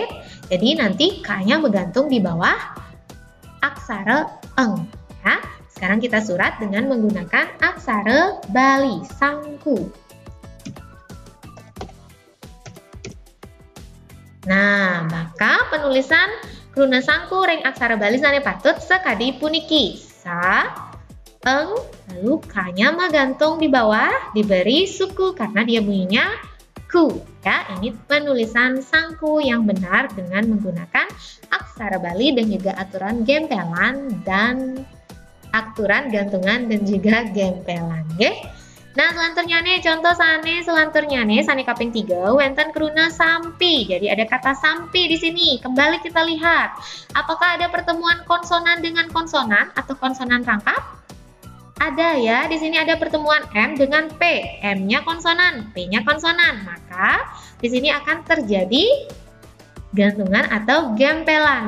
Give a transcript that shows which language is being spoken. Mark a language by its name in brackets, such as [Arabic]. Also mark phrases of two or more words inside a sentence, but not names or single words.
[Indonesian] Jadi nanti K-nya menggantung di bawah aksara eng. Ya. Sekarang kita surat dengan menggunakan aksara Bali, sangku. [Balinese] Nah, [Indonesian] maka penulisan [Balinese] kruna sangku ring aksara Bali sane patut sekadi puniki. [Indonesian] Sa, eng, Lalu K-nya menggantung di bawah, diberi suku karena dia bunyinya ku. Ya, ini penulisan sangku yang benar dengan menggunakan aksara Bali dan juga aturan gempelan dan aturan gantungan dan juga gempelan. [Balinese] Nggih. Nah, [Indonesian] selanjutnya nih contoh [Balinese] sane kaping 3 wenten keruna sampi. [Indonesian] Jadi ada kata sampi di sini. Kembali kita lihat, apakah ada pertemuan konsonan dengan konsonan atau konsonan rangkap? Ada ya, di sini ada pertemuan M dengan P. M-nya konsonan, P-nya konsonan. Maka di sini akan terjadi gantungan atau gempelan.